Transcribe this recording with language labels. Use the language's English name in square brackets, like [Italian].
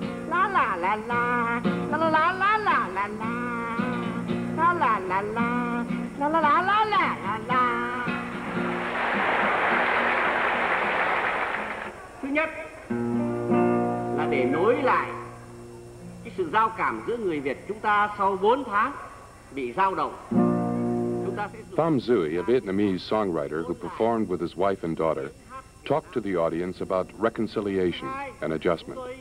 [Vietnamese] La la la la la la la la la la la la la la la la la la la la. Thứ nhất là để nối lại cái sự giao cảm giữa người Việt chúng ta sau 4 tháng bị dao động. [English] Phạm Duy, a Vietnamese songwriter who performed with his wife and daughter, talked to the audience about reconciliation and adjustment.